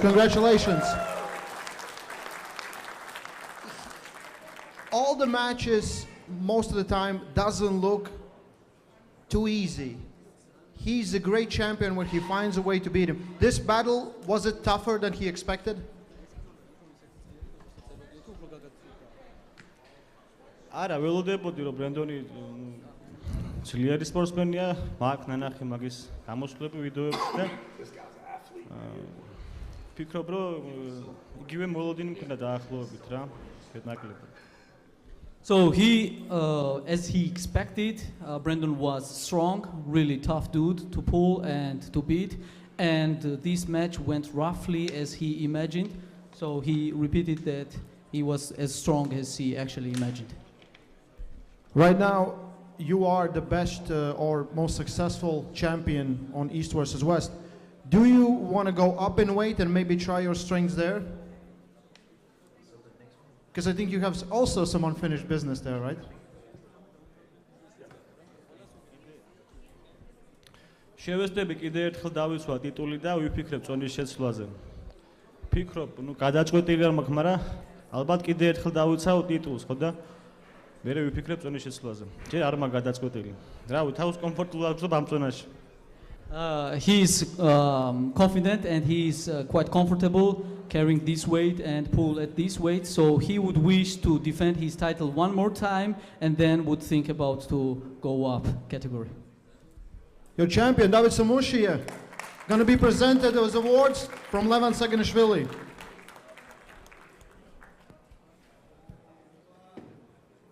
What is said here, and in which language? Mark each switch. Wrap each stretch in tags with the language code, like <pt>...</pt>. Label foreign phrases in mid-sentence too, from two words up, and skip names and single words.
<en>Congratulations. All the matches, most of the time, doesn't look too easy. He's a great champion when he finds a way to beat him. This battle, was it tougher than he expected?</en> <ka>არა, ველოდებოდი რომ ბრენდონი ძლიერი სპორტსმენია, მაგ ნანახი მაგის გამოსვლები ვიდეოებში და ფიქრობ რომ იგივე მოლოდინი მქონდა დაახლოებით რა, ნაკლები.</ka> <en>So he, as he expected, Brandon was strong, really tough dude to pull and to beat, and this match went roughly as he imagined. So he repeated that he was as strong as he actually imagined. Right now, you are the best or most successful champion on East versus West. Do you want to go up in weight and maybe try your strengths there? Because I think you have also some unfinished business there, right?</en> <ka>შევესწრები კიდე ერთხელ დავისვა ტიტული და ვიფიქრებ წონის შეცვლაზე. ფიქრობ, გადაწყვეტილი არ მაქვს, მაგრამ ალბათ კიდე ერთხელ დავიცავ ტიტულს, ხო და მერე ვიფიქრებ წონის შეცვლაზე. ჯერ არ მაქვს გადაწყვეტილი. რავი, თავს კომფორტულად ვგრძნობ ამ წონაში.</ka> <en>He's confident and he's quite comfortable carrying this weight and pull at this weight, so he would wish to defend his title one more time and then would think about to go up category. Your champion, David Samusha, going to be presented as awards from Levan Saginishvili.</en>